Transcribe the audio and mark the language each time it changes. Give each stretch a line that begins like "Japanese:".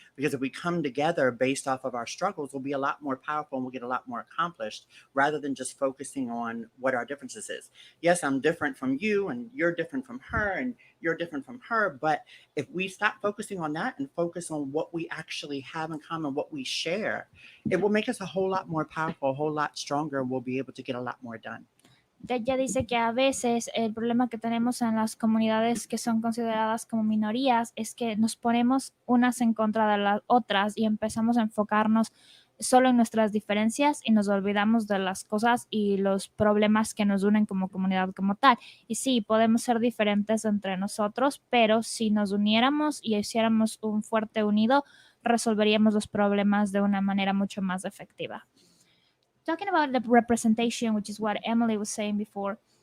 English: Because if we come together based off of our struggles, we'll be a lot more powerful and we'll get a lot more accomplished rather than just focusing on what our differences is. Yes, I'm different from you and you're different from her and you're different from her, but if we stop focusing on that and focus on what we actually have in common, what we share, it will make us a whole lot more powerful, a whole lot stronger, and we'll be able to get a lot more done.
Spanish: Ella dice que a veces el problema que tenemos en las comunidades que son consideradas como minorías es que nos ponemos unas en contra de las otras y empezamos a enfocarnos solo en nuestras diferencias y nos olvidamos de las cosas y los problemas que nos unen como comunidad como tal. Y sí, podemos ser diferentes entre nosotros, pero si nos uniéramos y hiciéramos un fuerte unido, resolveríamos los problemas de una manera mucho más efectiva.
English: Talking about the representation, which is what Emily was saying before.